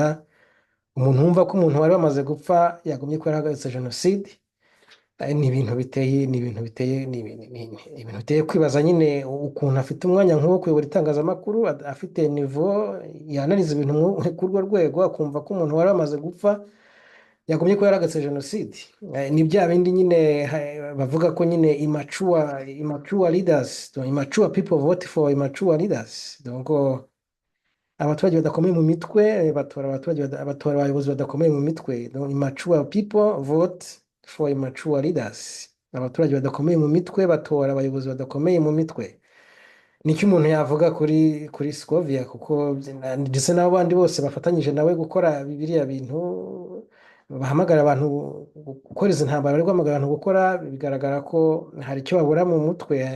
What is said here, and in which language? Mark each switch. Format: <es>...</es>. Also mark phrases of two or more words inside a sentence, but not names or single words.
<rw>Umuntu wumva ko umuntu wari wamaze gupfa yagumye ko yarahagaritse jenoside, ni ibintu biteye kwibaza nyine, ukuntu afite umwanya nk'uwo kuyobora itangazamakuru, afite nivo yanariza ibintu ku urwo rwego, akumva ko umuntu wari wamaze gupfa yagumye ko yarahagaritse jenoside. Ni bya bindi nyine bavuga ko nyine</rw> <en>immature leaders, immature people vote for immature leaders.</en> <rw>Donc abaturage badakomeye mu mitwe batora abayobozi badakomeye mu mitwe.</rw> <en>Donc immature people vote for immature leaders.</en> <rw>Abaturage badakomeye mu mitwe batora abayobozi badakomeye mu mitwe. Nicyo umuntu yavuga kuri Scovia, kuko ndetse n'abo bandi bose bafatanyije nawe gukora biriya bintu, bahamagara abantu gukora izi ntambara, bari guhamagara abantu gukora, bigaragara ko hari icyo babura mu mutwe.</rw>